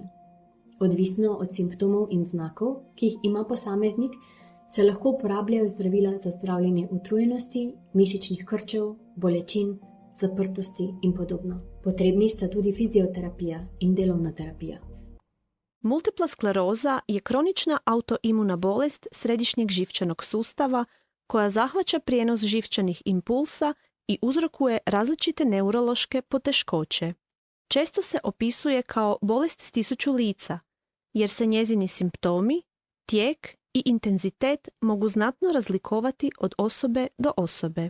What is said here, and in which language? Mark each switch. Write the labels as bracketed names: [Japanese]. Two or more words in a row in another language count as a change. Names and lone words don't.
[Slovenian] Odvisno od simptomov in znakov, ki jih ima posameznik, se lahko uporabljajo zdravila za zdravljenje utrujenosti, mišičnih krčev, bolečin, zaprtosti in podobno. Potrebni sta tudi fizioterapija in delovna terapija. [Croatian] Multipla skleroza je kronična autoimuna bolest središnjeg živčanog sustava koja zahvaća prijenos živčanih impulsa i uzrokuje različite neurološke poteškoće. Često se opisuje kao bolest s 1000 lica, jer se njezini simptomi, tijek i intenzitet mogu znatno razlikovati od osobe do osobe.